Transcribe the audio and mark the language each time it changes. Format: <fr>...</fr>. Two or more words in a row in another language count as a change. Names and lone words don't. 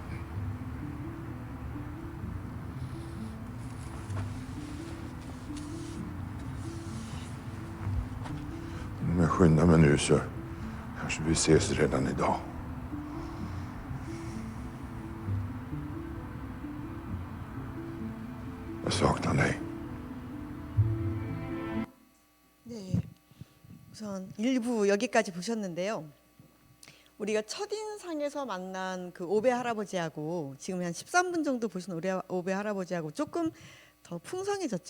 <sv>Om jag skyndar mig nu så kanske vi ses redan idag. Jag saknar dig.</sv> <ko>네, 우선 1부 여기까지 보셨는데요. 우리가 첫인상에서 만난 그 오배 할아버지하고 지금 한 13분 정도 보신 오배 할아버지하고 조금 더 풍성해졌죠.</ko>